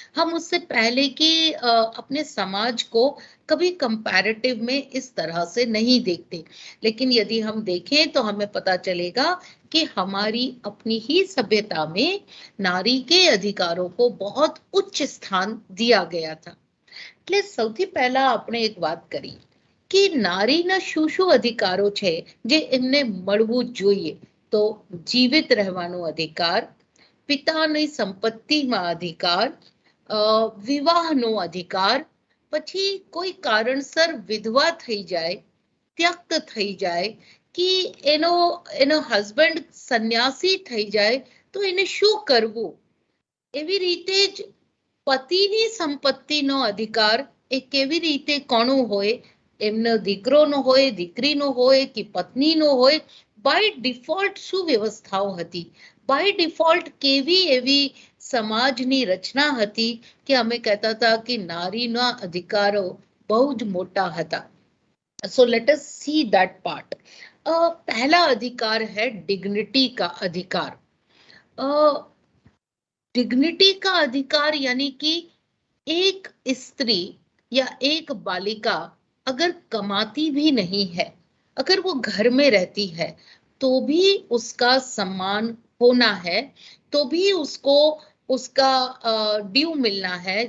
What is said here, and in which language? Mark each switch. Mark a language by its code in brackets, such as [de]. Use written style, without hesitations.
[hi] हम उससे पहले की अपने समाज को कभी कंपैरेटिव में इस तरह से नहीं देखते। लेकिन यदि हम देखें तो हमें पता चलेगा कि हमारी अपनी ही सभ्यता में नारी के अधिकारों को बहुत उच्च स्थान दिया गया था। [gu] એટલે સૌથી પહેલા આપણે એક વાત કરી કે નારીના શું શું અધિકારો છે જે એમને મળવું જોઈએ। તો જીવિત રહેવાનો અધિકાર, પિતાની સંપત્તિમાં અધિકાર, વિવાહનો અધિકાર, પછી કોઈ કારણસર વિધવા થઈ જાય, ત્યક્ત થઈ જાય કે એનો એનો હસબન્ડ સન્યાસી થઈ જાય તો એને શું કરવું, એવી રીતે જ પતિની સંપત્તિનો અધિકાર એ કેવી રીતે કોનો હોય, એમનો દીકરોનો હોય, દીકરીનો હોય કે પત્નીનો હોય, બાય ડિફોલ્ટ શું વ્યવસ્થાઓ હતી, બાય ડિફોલ્ટ કેવી એવી સમાજની રચના હતી કે અમે કહેતા હતા કે નારીના અધિકારો બહુ જ મોટા હતા. [en] So let us see that part. [hi] पहला अधिकार है डिग्निटी का अधिकार. डिग्निटी का अधिकार यानी कि एक स्त्री या एक बालिका अगर कमाती भी नहीं है, अगर वो घर में रहती है, तो भी उसका सम्मान होना है, तो भी उसको उसका ड्यू मिलना है.